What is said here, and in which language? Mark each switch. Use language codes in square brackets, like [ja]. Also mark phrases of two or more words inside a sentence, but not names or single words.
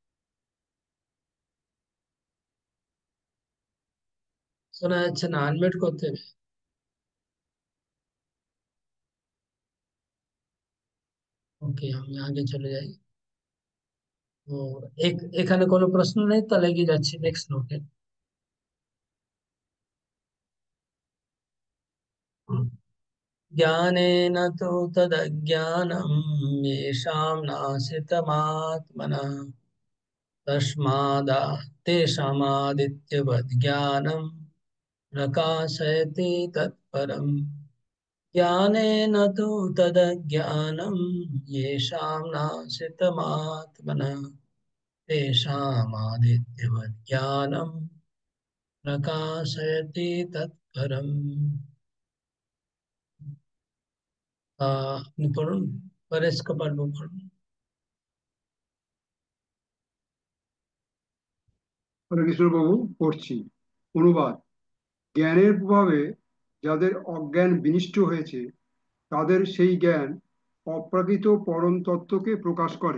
[bn] শোনা যাচ্ছে না, আনমিউট করতে হবে। ওকে, আমি আগে চলে যাই। তো এখানে কোনো প্রশ্ন নেই, তাহলে এগিয়ে যাচ্ছি [en] next note. [sa] ज्ञानेन तु तदज्ञानम् येषां नाशितमात्मनः तस्मादा तेषामादित्यवद् ज्ञानं प्रकाशयति तत्परम्। ज्ञानेन तु तदज्ञानं येषां नाशितमात्मनः तेषामादित्यवद् ज्ञानं प्रकाशयति तत्परम्। [bn] আপনি পড়ুন, পরেশ কপাল পড়ুন। হরে কৃষ্ণ বাবু, পড়ছি। অনুবাদ। জ্ঞানের প্রভাবে যাদের অজ্ঞান বিনিষ্ট হয়েছে, তাদের সেই জ্ঞান অপ্রাকৃত পরম তত্ত্বকে প্রকাশ করে।